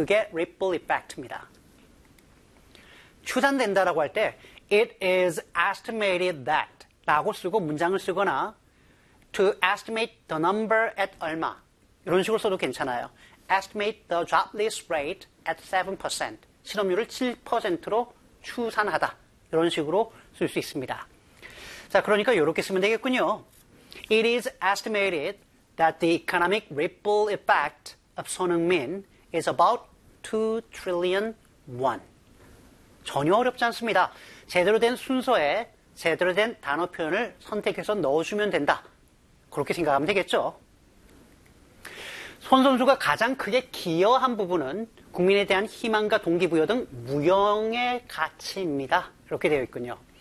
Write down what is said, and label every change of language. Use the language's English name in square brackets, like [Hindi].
[Korean] 그게 ripple effect입니다. 추산된다라고 할 때 [English] it is estimated that [Korean] 라고 쓰고 문장을 쓰거나 [English] to estimate the number at [Korean] 얼마 이런 식으로 써도 괜찮아요. [English] estimate the jobless rate at 7%. [Korean] 실업률을 7%로 추산하다. 이런 식으로 쓸 수 있습니다. 자, 그러니까 이렇게 쓰면 되겠군요. [English] It is estimated that the economic ripple effect of Son Heung-min is about 2 trillion won. [Korean] 전혀 어렵지 않습니다. 제대로 된 순서에 제대로 된 단어 표현을 선택해서 넣어주면 된다. 그렇게 생각하면 되겠죠. 손 선수가 가장 크게 기여한 부분은 국민에 대한 희망과 동기부여 등 무형의 가치입니다. 이렇게 되어 있군요.